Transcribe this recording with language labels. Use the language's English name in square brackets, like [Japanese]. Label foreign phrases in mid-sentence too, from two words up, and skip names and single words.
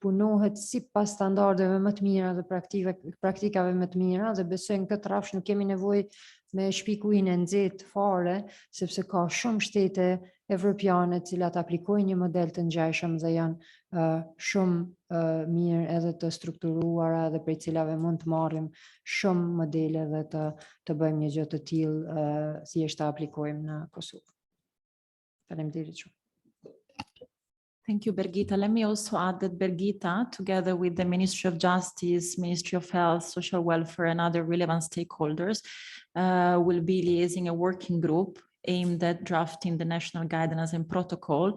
[Albanian] punohet sipas standardeve më të mira dhe praktikave më të mira, dhe besoj në këtë rrafsh nuk kemi nevojë me shpikuin e nxehtë fare, sepse ka shumë shtete evropiane të cilat aplikojnë një model të ngjashëm dhe janë shumë mirë edhe të strukturuara dhe prej cilave mund të marrim shumë modele dhe të bëjmë një gjë të tillë thjesht ta aplikojmë në Kosovë. Faleminderit shumë. [English] Thank you, Birgitta. Let me also add that Birgitta, together with the Ministry of Justice, Ministry of Health, Social Welfare, and other relevant stakeholders, will be liaising a working group aimed at drafting the national guidance and protocol.